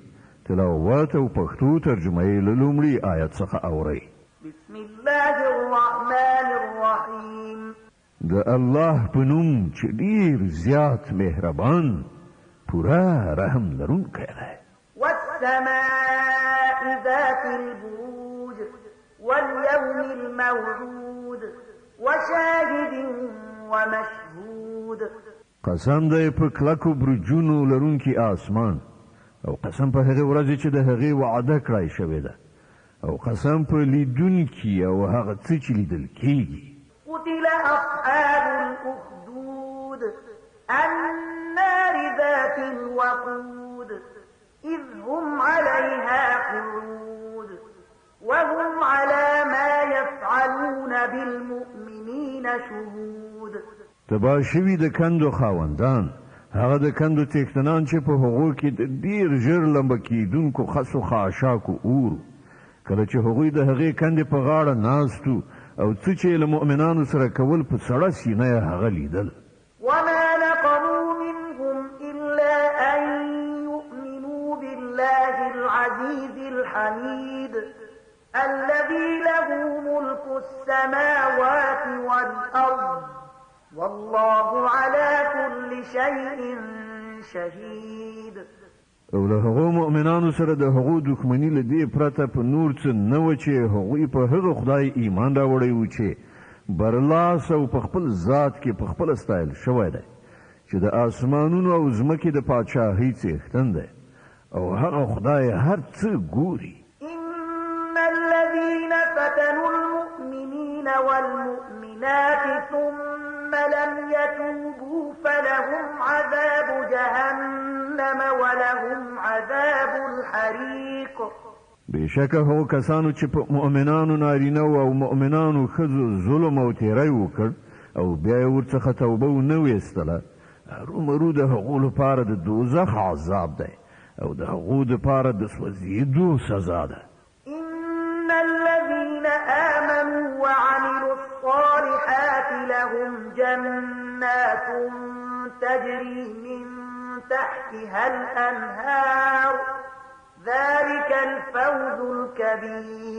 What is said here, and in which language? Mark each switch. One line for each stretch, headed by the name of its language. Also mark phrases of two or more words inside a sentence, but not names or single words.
Pashto: تلاوت او پښتو ترجمه یې له لومړي آیت څخه اورئ.
Arabic: بسم الله الرحمن الرحیم.
Pashto: د الله په نوم چې ډېر زیات مهربان پوره رحم لرونکی دی.
Arabic: والسماء ذات البروج واليوم الموعود وشاهد ومشهود
Pashto: قسم دی په کلکو برجونو لرونکي آسمان او قسم په هغه ورځ چې د هغې وعده کړای شوې ده او قسم په لیدونکي او هغه څه چې لیدل کېږي.
Arabic: قتل أصحاب الأخدود النار ذات الوقود إذ هم عليها قعود وهم على ما يفعلون بالمؤمنين شهود.
Pashto: تبا شوي د کندو خاوندان هغه د کندو څښتنان چې په هغو کې د ډېر ژر لمبه کېدونکو خسو خاشاکو اور کله چې هغوی د هغې کندې په غاړه ناستو او څه چې له مؤمنانو سره کول په سړه سینه یې هغه لیدل.
Arabic: وما نقموا منهم إلا أن يؤمنوا بالله العزيز الحميد الذي له ملك السماوات والأرض والله على كل شيء شهيد.
Pashto: او له هغو مؤمنانو سره د هغو دښمني له دې پرته په نور څه نه و چې هغوی په هغه خدای ایمان راوړی و چې برلاس او په خپل ذات کې په خپل ستایل شوی دی چې د آسمانونو او ځمکې د پاچاهۍ څښتن دی او هغه خدای هر څه ګوري.
Arabic: إن الذين فتنوا المؤمنين والمؤمنات ثم لم يتوبوا فلهم عذاب جهنم ولهم عذاب الحريق.
Pashto: بشکه هغو کسانو چې په مؤمنانو نارینه او مؤمنانو ښځو ظلم او تیری وکړ او بیا یې ورڅخه توبه ونه ویستله هرومرو د هغو لپاره د دوزخ عذاب دی او د هغو دپاره د سوځېدو سزا ده.
Arabic: إن الذين آمنوا وعملوا الصالحات لهم جنات تجري من تحتها الأنهار ذلك الفوز الكبير.